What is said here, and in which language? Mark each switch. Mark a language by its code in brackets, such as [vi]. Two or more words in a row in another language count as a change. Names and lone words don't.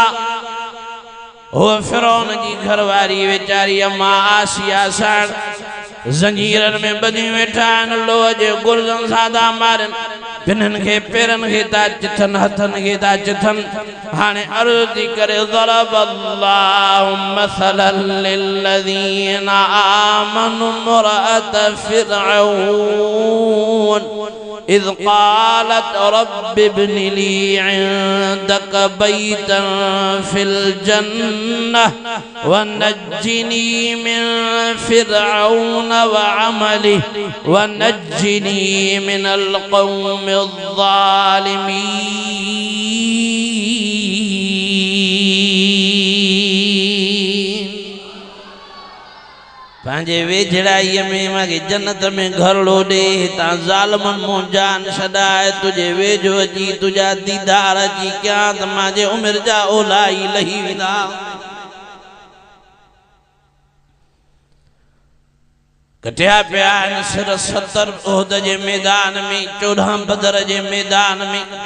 [sd] हो फिरौन जी घरवारी वेचारी अम्मा आसिया साईं जंजीरनि में ॿधी वेठा आहिनि, लोह जे गुर्जन सादा मारनि, पिननि खे पेरनि खे था चिथनि, हथनि खे था चिथनि। हाणे अर्ज़ थी करे [ar] ضرب الله مثلا للذين آمنوا امرأة فرعون إذ قالت رب ابن لي عندك بيتا في الجنة ونجني من فرعون وعمله ونجني من القوم الظالمين. [sd] पंहिंजे वेझड़ाईअ में मूंखे जन्नत में घरड़ो ॾे, हितां ज़ालिमनि मूं जान छॾाए, तुंहिंजे वेझो अची तुंहिंजा दीदार अची कयां त मुंहिंजे उमिरि जा ओलाई लही वेंदा। कटिया पिया आहिनि सिर 70 उहद जे मैदान में, 14 बदर जे मैदान में।